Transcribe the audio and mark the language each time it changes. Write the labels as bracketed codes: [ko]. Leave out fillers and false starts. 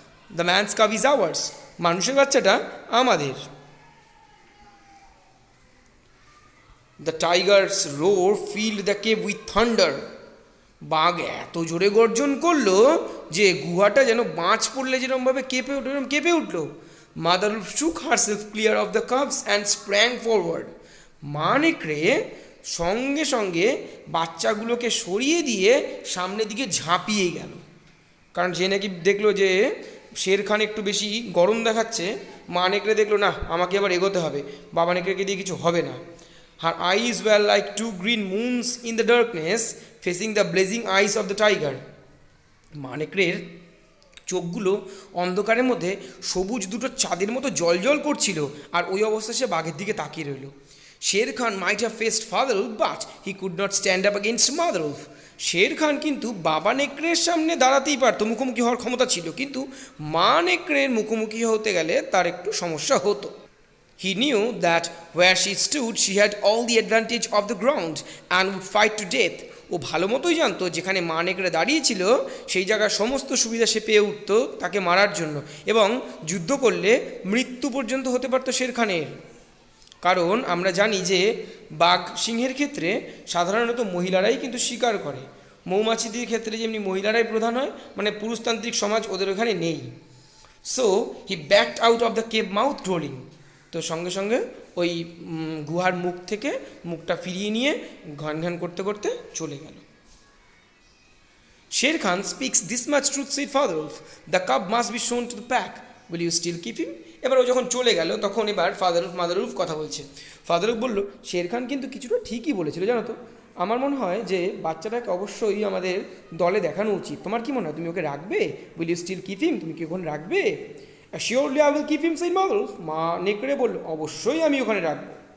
[en] the man's cub is ours, [bn] মানুষের বাচ্চাটা আমাদের। [en] The tiger's roar filled the cave with thunder. [bn] বাঘ এত জোরে গর্জন করলো যে গুহাটা যেন বাজ পড়লে যেরকমভাবে কেঁপে উঠল, কেঁপে উঠল। [en] Mother wolf shook herself clear of the cubs and sprang forward. [bn] মা নেকড়ে সঙ্গে সঙ্গে বাচ্চাগুলোকে সরিয়ে দিয়ে সামনের দিকে ঝাঁপিয়ে গেল, কারণ যে নাকি দেখলো যে শের খান একটু বেশি গরম দেখাচ্ছে। মা নেকড়ে দেখলো, না, আমাকে আবার এগোতে হবে, বাবা নেকড়েকে দিয়ে কিছু হবে না। [en] Her eyes were like two green moons in the darkness, facing the blazing eyes of the tiger. [bn] মা নেকড়ের চোখগুলো অন্ধকারের মধ্যে সবুজ দুটো চাঁদের মতো জলজল করছিল, আর ওই অবস্থায় সে বাঘের দিকে তাকিয়ে রইল। [en] Shere Khan might have faced father wolf, but he could not stand up against mother wolf. [bn] Sher Khan কিন্তু বাবা নেকড়ের সামনে দাঁড়াতেই পারত, মুখোমুখি হওয়ার ক্ষমতা ছিল, কিন্তু মা নেকড়ের মুখোমুখি হতে গেলে তার একটু সমস্যা হতো। [en] He knew that where she stood she had all the advantage of the ground and would fight to death. [bn] ও ভালো মতোই জানতো যেখানে মা নেকড়ে দাঁড়িয়েছিল সেই জায়গার সমস্ত সুবিধা সে পেয়ে উঠত তাকে মারার জন্য, এবং যুদ্ধ করলে মৃত্যু পর্যন্ত হতে পারত শের খানের। কারণ আমরা জানি যে বাঘ সিংহের ক্ষেত্রে সাধারণত মহিলারাই কিন্তু শিকার করে, মৌমাছিদের ক্ষেত্রে যেমনি মহিলারাই প্রধান হয়, মানে পুরুষতান্ত্রিক সমাজ ওদের ওখানে নেই। [en] So he backed out of the cave mouth growling. [bn] তো সঙ্গে সঙ্গে ওই গুহার মুখ থেকে মুখটা ফিরিয়ে নিয়ে ঘন ঘন করতে করতে চলে গেল। [en] Sher Khan speaks this much truth, said Father Wolf. The cub must be shown to the pack. Will you still keep him? [bn] এবার ও যখন চলে গেল তখন এবার ফাদার উলফ মাদার উলফ কথা বলছে। ফাদার উলফ বলল, শের খান কিন্তু কিছুটা ঠিকই বলেছিল জানো তো। আমার মনে হয় যে বাচ্চাটাকে অবশ্যই আমাদের দলে দেখানো উচিত। তোমার কি মনে হয়, তুমি ওকে রাখবে? [en] Will you still keep him? [bn] তুমি কি ওখানে রাখবে? [en] Surely I will keep him, said mother wolf. [bn] মা নেকড়ে বলল, অবশ্যই আমি ওখানে রাখবো।